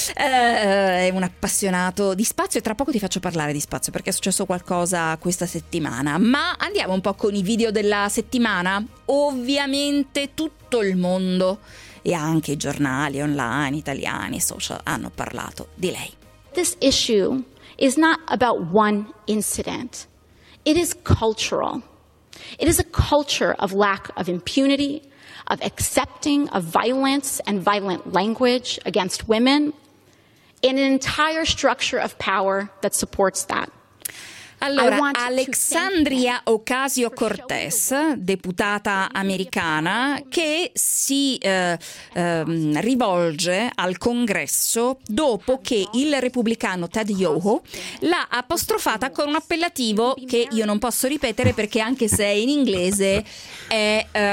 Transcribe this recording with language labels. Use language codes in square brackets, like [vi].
[it] È un appassionato di spazio e tra poco ti faccio parlare di spazio, perché è successo qualcosa questa settimana. Ma andiamo un po' con i video della settimana. Ovviamente tutto il mondo e anche i giornali online, italiani, social, hanno parlato di lei. [en] This issue is not about one incident. It is cultural. It is a culture of lack of impunity, of accepting of violence and violent language against women, and an entire structure of power that supports that. [it] Allora, Alexandria Ocasio-Cortez, deputata americana, che si rivolge al Congresso dopo che il repubblicano Ted Yoho l'ha apostrofata con un appellativo che io non posso ripetere perché anche se è in inglese è